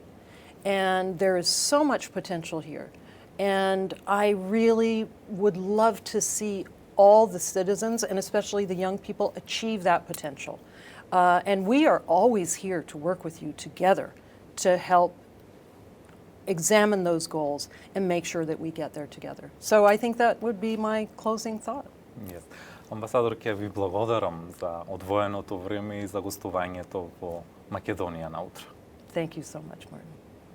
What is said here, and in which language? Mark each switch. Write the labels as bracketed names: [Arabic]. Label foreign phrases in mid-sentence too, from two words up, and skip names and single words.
[English] And there is so much potential here. And I really would love to see all the citizens, and especially the young people, achieve that potential. And we are always here to work with you together to help examine those goals and make sure that we get there together. So I think that would be my closing thought. Yes. [Macedonian] Амбасадорке, ви благодарам за одвоеното време и за гостувањето во Македонија наутро. [English] Thank you so much, Martin.